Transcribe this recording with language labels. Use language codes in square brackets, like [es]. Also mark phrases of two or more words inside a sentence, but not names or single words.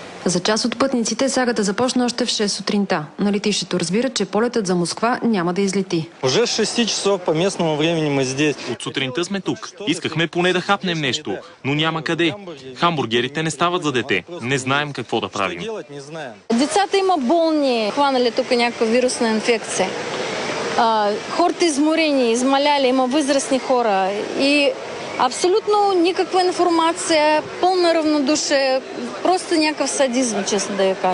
[bg] За част от пътниците сагата започна още в 6 сутринта. На летището разбират, че полетът за Москва няма да излети. [ru] Уже 6 часов по местному времени мы здесь. [bg] От сутринта сме тук. Искахме поне да хапнем нещо, но няма къде. Хамбургерите не стават за дете. Не знаем какво да правим. Децата има болни, хванали тук някаква вирусна инфекция. Хората изморени, измаляли, има възрастни хора и абсолютно никаква информация, пълна равнодушие, просто някакъв садизъм, честно да я кажа.